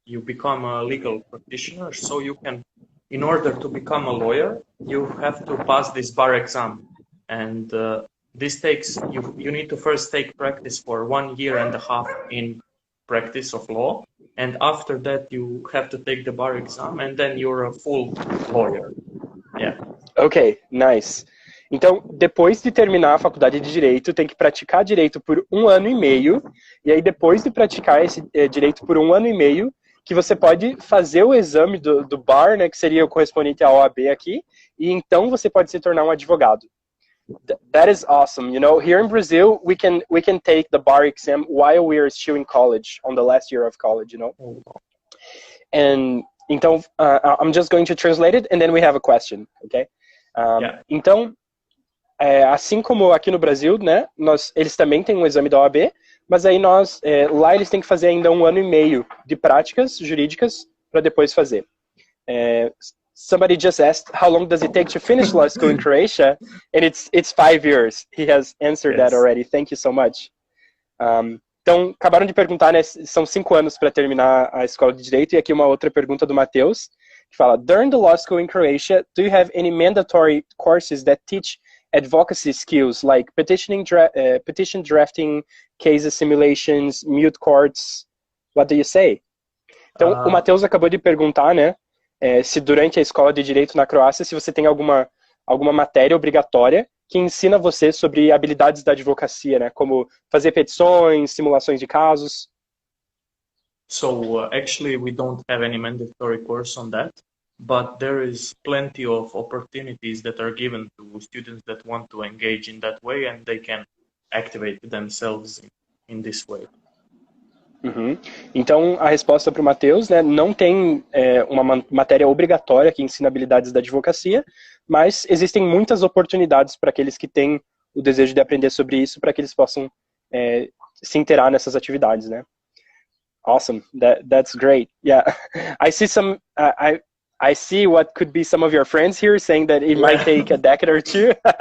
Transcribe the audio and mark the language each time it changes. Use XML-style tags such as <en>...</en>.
<en>You become a legal practitioner. So you can, in order to become a lawyer, you have to pass this bar exam. And this takes, you need to first take practice for 1.5 years in practice of law. And after that, you have to take the bar exam, and then you're a full lawyer. Yeah. Ok, nice.</en> <pt>Então, depois de terminar a faculdade de Direito, tem que praticar Direito por 1 ano e meio, e aí depois de praticar esse Direito por 1 ano e meio, que você pode fazer o exame do bar, né, que seria o correspondente à OAB aqui, e então você pode se tornar um advogado.</pt> <en>That is awesome. You know, here in Brazil, we can take the bar exam while we are still in college, on the last year of college, you know. And então, I'm just going to translate it, and then we have a question, okay? Yeah.</en> <pt>Então, assim como aqui no Brasil, né, eles também têm um exame da OAB, mas aí lá eles têm que fazer ainda 1 ano e meio de práticas jurídicas para depois fazer.</pt> <en>Somebody just asked, how long does it take to finish law school in Croatia? And it's 5 years. He has answered that already. Thank you so much.</en> <pt>Então, acabaram de perguntar, né, são 5 anos para terminar a escola de Direito, e aqui uma outra pergunta do Matheus, que fala,</pt> <en>during the law school in Croatia, do you have any mandatory courses that teach advocacy skills, like petition drafting, cases simulations, mute courts? What do you say?</en> <pt>Então, o Matheus acabou de perguntar, né, se durante a escola de Direito na Croácia, se você tem alguma matéria obrigatória que ensina você sobre habilidades da advocacia, né? Como fazer petições, simulações de casos.</pt> <en>So actually we don't have any mandatory course on that, but there is plenty of opportunities that are given to students that want to engage in that way, and they can activate themselves in this way. Uhum.</en> <pt>Então, a resposta para o Matheus, né, não tem uma matéria obrigatória que ensina habilidades da advocacia, mas existem muitas oportunidades para aqueles que têm o desejo de aprender sobre isso, para que eles possam se inteirar nessas atividades, né?</pt> <en>Awesome, that's great. Yeah, I see I see what could be some of your friends here saying that it might take a decade or two.</en>